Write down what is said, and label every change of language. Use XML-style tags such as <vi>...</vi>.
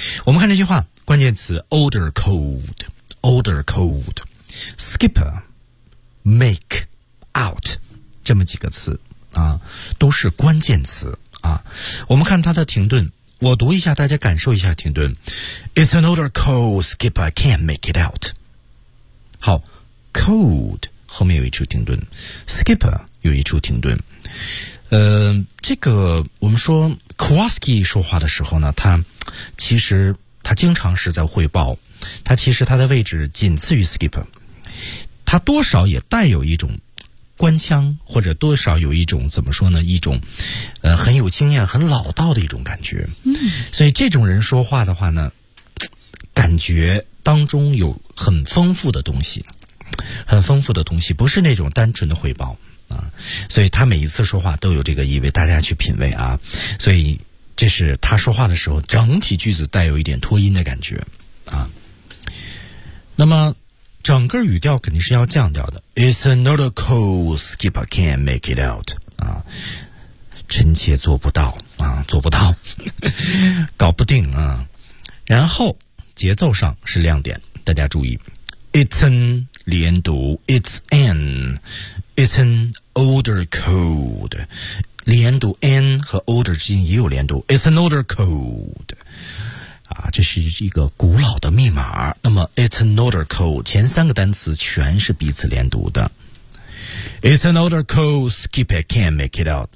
<zh>我们看这句话，关键词 older code， older code， skipper， make out， 这么几个词。啊，都是关键词啊！我们看它的停顿，我读一下，大家感受一下停顿。</zh> <en>It's an older code, Skipper. I can't make it out.</en> <zh>好 ，code 后面有一处停顿 ，Skipper 有一处停顿。这个我们说 Kowalski 说话的时候呢，他其实他经常是在汇报，他其实他的位置仅次于 Skipper， 他多少也带有一种。官腔或者多少有一种怎么说呢，一种很有经验很老道的一种感觉。所以这种人说话的话呢，感觉当中有很丰富的东西，很丰富的东西，不是那种单纯的汇报啊。所以他每一次说话都有这个意味，大家去品味啊。所以这是他说话的时候整体句子带有一点拖音的感觉啊。那么整个语调肯定是要降调的。</zh> <en>It's another code, Skipper can't make it out.</en> <zh>啊，臣妾做不到啊，做不到，搞不定啊。然后节奏上是亮点，大家注意 ，It's an 连读 ，It's an,</zh> <en>It's an older code，</en> <zh>连读 an 和 older 之间也有连读 ，It's an older code。啊，这是一个古老的密码。那么 ，</zh> <en>it's an older code，</en> <zh>前三个单词全是彼此连读的。</zh> <en>It's an older code, skip it, can't make it out.</en>